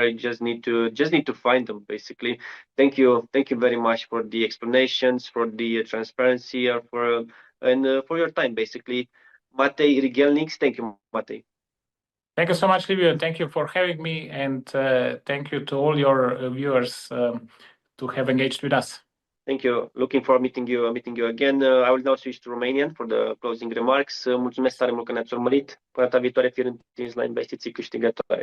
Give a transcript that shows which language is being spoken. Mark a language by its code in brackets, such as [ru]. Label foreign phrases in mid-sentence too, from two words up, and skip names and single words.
[en] You just need to find them, basically. Thank you very much for the explanations, for the transparency, and for your time, basically. Matej Rigelnik, thank you, Matej. Thank you so much, Liviu. Thank you for having me, and thank you to all your viewers to have engaged with us. Thank you. Looking forward meeting you again. I will now switch to Romanian for the closing remarks. [ro] Mulțumesc tare mult că ne-ați urmărit. Până data viitoare, fiind la investiții câștigătoare.